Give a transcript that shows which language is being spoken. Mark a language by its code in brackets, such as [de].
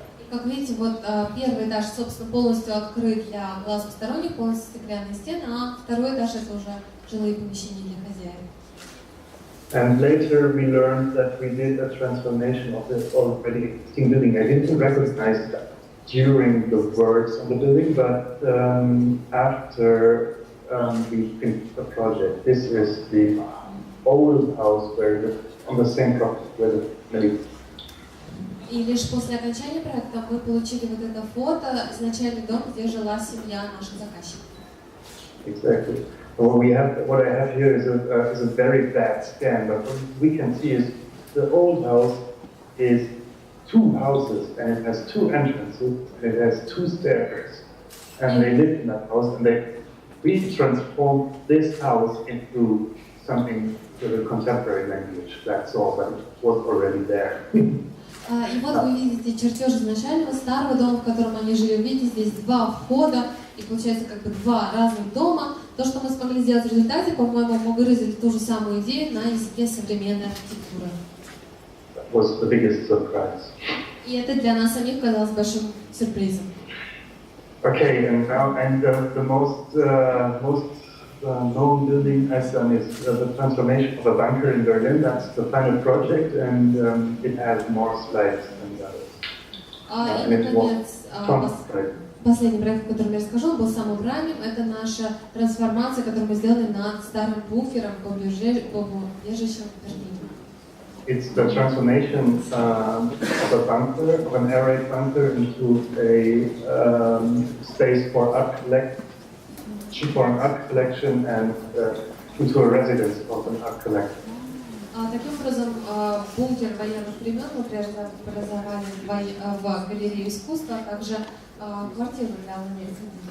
[ru] Как видите, вот первый этаж, собственно, полностью открыт для глаз посторонних, полностью стеклянные стены, а второй этаж это уже жилые помещения для хозяев. [en] And later we learned that we did a transformation of this already existing building. I didn't recognize that during the works on the building, but after we finished the project. This is the old house on the same property where the medical. [ru] И лишь после окончания проекта мы получили вот это фото, изначальный дом, где жила семья наших заказчиков. [en] Exactly. What I have here is a very bad scan, but what we can see is the old house is two houses, and it has two entrances, and it has two stairs, and they lived in that house, and they really transformed this house into something with a contemporary language. That's all, but it was already there. [ru] И вот вы видите чертеж изначального старого дома, в котором они жили. Видите, здесь два входа, и получается как бы два разных дома. То, что мы смогли сделать в результате, по-моему, мы выразили ту же самую идею на языке современной архитектуры. [en] That was the biggest surprise. [ru] И это для нас самих казалось большим сюрпризом. [en] Okay, and now the most known building I've done is the transformation of a bunker in Berlin. That's the final project, and it has more slides than the others. [ru] И, наконец, последний проект, о котором я расскажу, был самым ранним. Это наша трансформация, которую мы сделали над старым буфером по убежищу в Берлине. [en] It's the transformation of a bunker, of an air raid bunker, into a space for art collection and into a residence of an art collector. [ru] Таким образом, бункер военных времен мы преобразовали в галерею искусства, а также квартиру для владельцев.